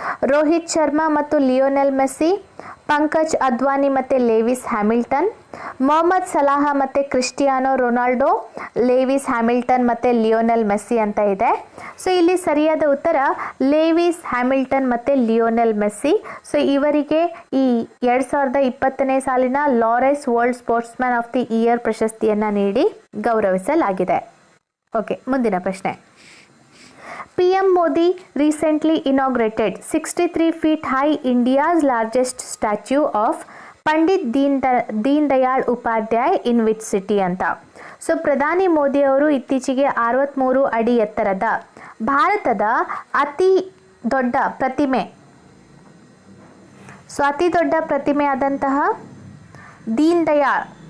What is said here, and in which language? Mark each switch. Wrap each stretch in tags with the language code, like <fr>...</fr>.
<kn>ರೋಹಿತ್ ಶರ್ಮಾ ಮತ್ತು Lionel Messi, Pankaj Advani ಮತ್ತು ಲೇವಿಸ್ Hamilton, Mohammed ಸಲಾಹ ಮತ್ತು ಕ್ರಿಸ್ಟಿಯಾನೋ ರೊನಾಲ್ಡೋ, ಲೇವಿಸ್ ಹ್ಯಾಮಿಲ್ಟನ್ ಮತ್ತು ಲಿಯೋನೆಲ್ ಮೆಸ್ಸಿ ಅಂತ ಇದೆ. ಸೊ ಇಲ್ಲಿ ಸರಿಯಾದ ಉತ್ತರ ಲೇವಿಸ್ ಹ್ಯಾಮಿಲ್ಟನ್ ಮತ್ತು ಲಿಯೋನೆಲ್ ಮೆಸ್ಸಿ. ಸೊ ಇವರಿಗೆ ಈ 2020ನೇ ಸಾಲಿನ Laureus world sportsman of the year ಪ್ರಶಸ್ತಿಯನ್ನು ನೀಡಿ ಗೌರವಿಸಲಾಗಿದೆ. ಓಕೆ, ಮುಂದಿನ ಪ್ರಶ್ನೆ.</kn> <en>PM Modi recently inaugurated 63 feet high India's largest statue of Pandit Deen Dayal Upadhyay in which city ಅಂತ.</en> <kn>ಸೊ ಪ್ರಧಾನಿ ಮೋದಿ ಅವರು ಇತ್ತೀಚೆಗೆ 63 ಅಡಿ ಎತ್ತರದ ಭಾರತದ ಅತಿ ದೊಡ್ಡ ಪ್ರತಿಮೆ, ಸೊ ಅತಿ ದೊಡ್ಡ ಪ್ರತಿಮೆ ಆದಂತಹ ದೀನ್ ದಯಾಳ್</kn>